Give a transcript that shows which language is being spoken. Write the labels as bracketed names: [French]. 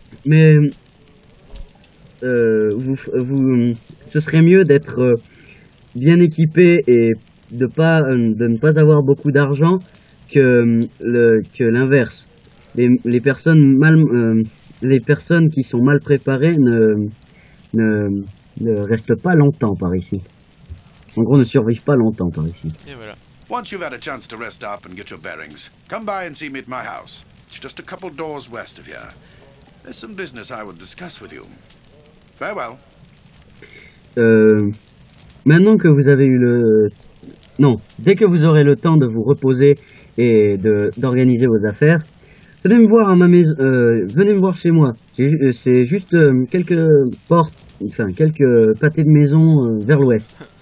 [French] Mais ce serait mieux d'être bien équipé et de ne pas avoir beaucoup d'argent que l'inverse. Les personnes les personnes qui sont mal préparées ne restent pas longtemps par ici. En gros, ne survivent pas longtemps par ici. Et voilà. [English] Once you've had a chance to rest up and get your bearings, come by and see me at my house. It's just a couple doors west of here. There's some business I would discuss with you. Farewell. [French] Maintenant que vous avez eu le... Non, dès que vous aurez le temps de vous reposer et d'organiser vos affaires, venez me voir à ma maison, venez me voir chez moi. C'est juste quelques portes, enfin quelques pâtés de maison vers l'ouest.